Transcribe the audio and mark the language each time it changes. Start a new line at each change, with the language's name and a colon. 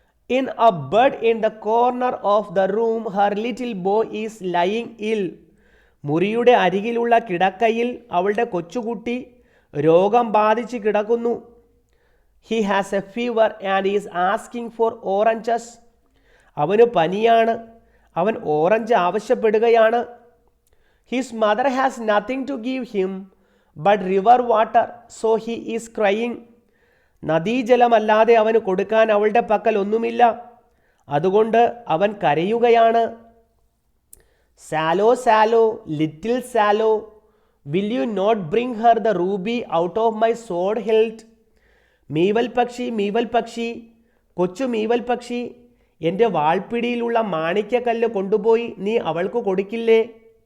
English: In a bed in the corner of the room, her little boy is lying ill.
Malayalam: മുറിയുടെ അരികിലുള്ള കിടക്കയിൽ അവളുടെ കൊച്ചുകുട്ടി രോഗം ബാധിച്ച് കിടക്കുന്നു.
English: He has a fever and is asking for oranges.
Malayalam: അവന് പനിയാണ്. അവൻ ഓറഞ്ച് ആവശ്യപ്പെടുകയാണ്.
English: His mother has nothing to give him but river water, so he is crying.
Malayalam: നദീജലമല്ലാതെ അവന് കൊടുക്കാൻ അവളുടെ പക്കൽ ഒന്നുമില്ല. അതുകൊണ്ട് അവൻ കരയുകയാണ്.
English: Swallow swallow, little swallow, will you not bring her the ruby out of my sword hilt.
Malayalam: മീവൽ പക്ഷി, മീവൽ പക്ഷി, കൊച്ചു മീവൽ പക്ഷി, എൻ്റെ വാൾപ്പിടിയിലുള്ള മാണിക്യക്കല്ല് കൊണ്ടുപോയി നീ അവൾക്ക് കൊടുക്കില്ലേ?